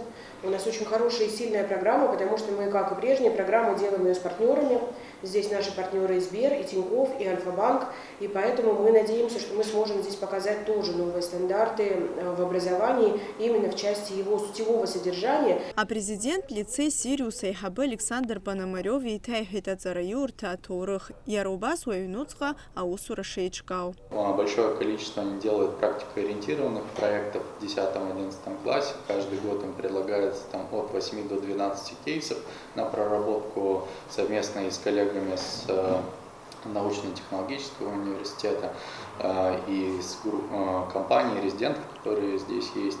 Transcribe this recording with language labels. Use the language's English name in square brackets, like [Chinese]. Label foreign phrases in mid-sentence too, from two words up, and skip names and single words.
[Russian] У нас очень хорошая и сильная программа, потому что мы, как и прежние программы, делаем ее с партнерами. Здесь наши партнеры и Сбер, и Тинькофф, и Альфа-банк. И поэтому мы надеемся, что мы сможем здесь показать тоже новые стандарты в образовании, именно в части его сутевого содержания. [Abkhazian] А президент лицей Сириус аиҳабы Александр Пономарев еиҭаиҳәеит аҵараиурҭа аҭоурых, иара убас уаҩнуҵҟа аусура шеиҿкаау. [Russian] Большое количество они делают практикоориентированных проектов в 10-11 классе. Каждый год им предлагается от 8 до 12 кейсов на проработку совместно и с коллегами с научно-технологического университета и с компанией резидентов, которые здесь есть.